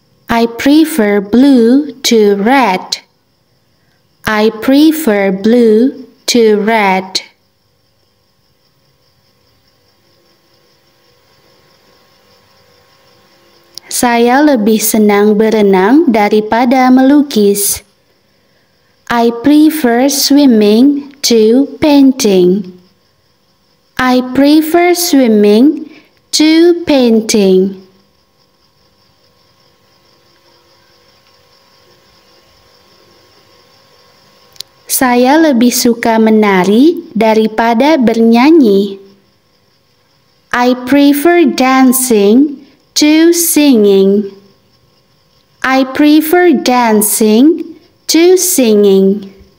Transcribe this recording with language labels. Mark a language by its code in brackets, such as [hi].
[en] I prefer blue to red. I prefer blue to red. [id] Saya lebih senang berenang daripada melukis. [en] I prefer swimming to painting. I prefer swimming to painting. [id] Saya lebih suka menari daripada bernyanyi. [en] I prefer dancing to singing. I prefer dancing to singing.